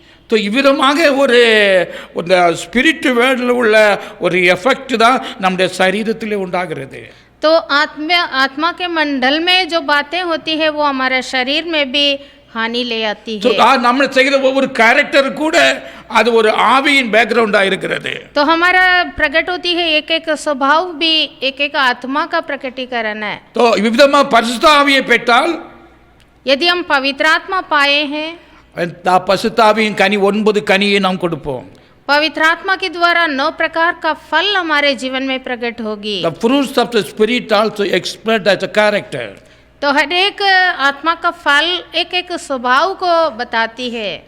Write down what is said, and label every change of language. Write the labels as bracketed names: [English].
[Hindi] तो [Tamil] இவ்விதமாக ஒரு ஸ்பிரிட் வேர்ல்டில் உள்ள ஒரு எஃபெக்ட் தான் நம்முடைய சரீரத்திலே உண்டாகிறது. [Hindi] तो आत्मा के मंडल में जो बातें होती है वो हमारे शरीर में भी हानि ले आती है. [Tamil] நம்ம செய்கிற ஒவ்வொரு கேரக்டர் கூட அது ஒரு ஆவியின் பேக்ரவுண்டா இருக்கிறது. [Hindi] तो हमारा प्रकट होती है एक एक स्वभाव भी एक एक आत्मा का प्रकटीकरण है. तो [Tamil] இவ்விதமா பரிசுத்த ஆவியை பெற்றால், [Hindi] यदि हम पवित्र आत्मा पाए हैं, [Tamil] பரிசுத்த ஆவியின் கனி 9 கனியை நாம் கொடுப்போம். [Hindi] पवित्र आत्मा के द्वारा 9 प्रकार का फल हमारे जीवन में प्रकट होगी. [English] The fruits of the spirit also expressed as a character. [Hindi] तो हर एक आत्मा का फल एक एक स्वभाव को बताती है.